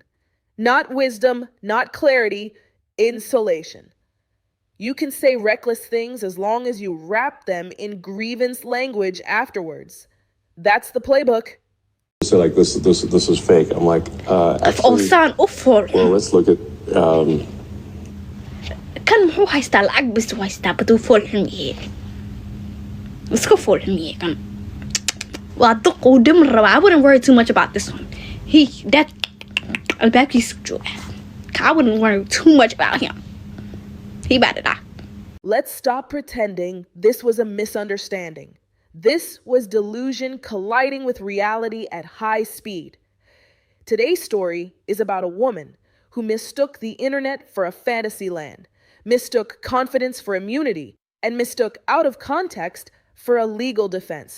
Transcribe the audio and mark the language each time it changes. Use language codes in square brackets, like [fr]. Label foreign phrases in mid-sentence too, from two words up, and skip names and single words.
[en] Not wisdom, not clarity, insulation. You can say reckless things as long as you wrap them in grievance language afterwards. That's the playbook. Say like this is fake. I'm like, actually, well, let's look at. [so] kan muxuu haystaa lacag bis u haystaa baduu fool xumiyey iska fool xumiyey kan waa duq uu dhiman rabaa. [en] I wouldn't worry too much about this one. [so] That albaabkiisa jooga. [en] I wouldn't worry too much about him. He about to die. Let's stop pretending this was a misunderstanding. This was delusion colliding with reality at high speed. Today's story is about a woman who mistook the internet for a fantasy land, mistook confidence for immunity, and mistook out of context for a legal defense.